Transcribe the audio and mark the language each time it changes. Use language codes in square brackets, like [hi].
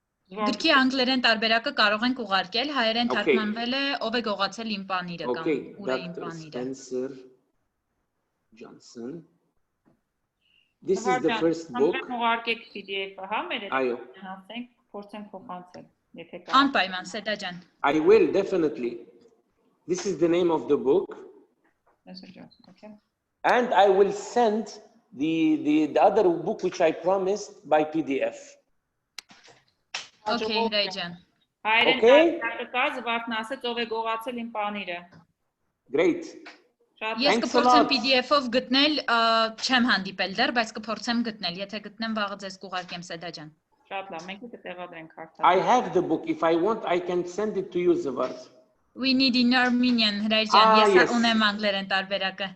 [hy] Գրքի անգլերեն տարբերակը կարող ենք ուղարկել, հայերեն թարգմանվել է ով է գողացել իմ պանիրը կամ ուր է իմ [en] Dr. [hy] պանիրը։ [en] Spencer Johnson. This is the first book. [hy] Ուղարկեք PDF-ը, հա, մեր հետ հասենք, փորձենք փոխանցել, եթե կա։ Անպայման, Սեդա ջան։ [en] I will definitely. This is the name of the book. Okay. And I will send the other book which I promised by PDF. Okay, Հրայր ջան։ [hy] Հայերեն տարբերակը զվարթն ասեց ով է գողացել իմ պանիրը։ [en] Great. [hy] Ես կփորձեմ PDF-ով գտնել, չեմ հանդիպել դեռ, բայց կփորձեմ գտնել, եթե գտնեմ վաղը ձեզ կուղարկեմ Սեդա ջան։ Շատ լավ, մենք կտեղադրենք հարթակը։ [en] I have the book. If I want, I can send it to you, Zavart. We need in Armenian, [hy] Հրայր ջան, ես ունեմ անգլերեն տարբերակը։